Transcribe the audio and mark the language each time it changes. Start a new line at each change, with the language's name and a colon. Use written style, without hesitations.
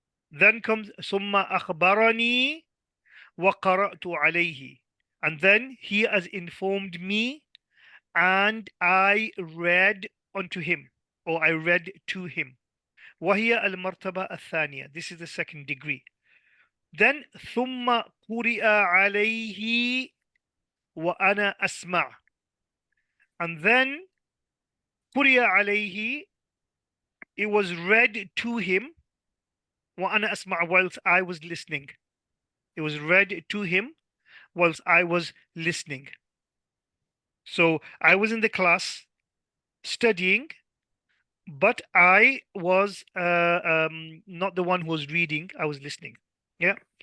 English: Then comes
Arabic: summa akhbarani wa qara'tu alayhi.
English: And then he has informed me and I read unto him, or I read to him.
Arabic: وهي المرتبة الثانية.
English: This is the second degree.
Arabic: Then ثم قرئ عليه وأنا أسمع.
English: And then
Arabic: قرئ عليه,
English: it was read to him
Arabic: وأنا أسمع,
English: whilst I was listening. It was read to him whilst I was listening. So I was in the class studying, but I was not the one who was reading, I was listening. Yeah.